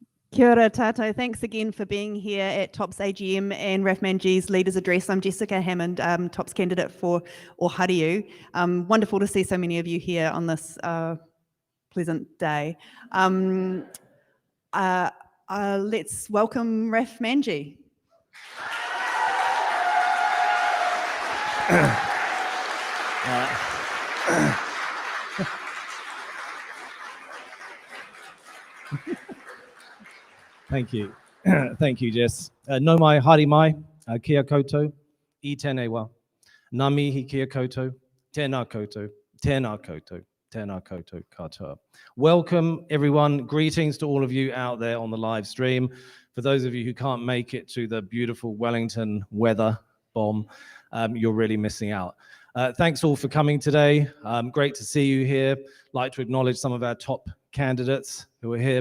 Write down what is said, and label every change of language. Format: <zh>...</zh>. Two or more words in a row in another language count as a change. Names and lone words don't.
<mi>Kia ora tātou.</mi> <en>Thanks again for being here at TOP's AGM and Raf Manji's Leaders Address. I'm Jessica Hammond, TOP's candidate for Ohariu. Wonderful to see so many of you here on this pleasant day. Let's welcome Raf Manji. Thank you. Thank you, Jess.</en> <mi>No mai, haere mai, kia koutou, I tēnei wā. Ngā mihi kia koutou, tēnā koutou, tēnā koutou, tēnā koutou katoa.</mi> <en>Welcome, everyone. Greetings to all of you out there on the live stream. For those of you who can't make it to the beautiful Wellington weather bomb, you're really missing out. Thanks all for coming today. Great to see you here. Like to acknowledge some of our top candidates who are here.</en>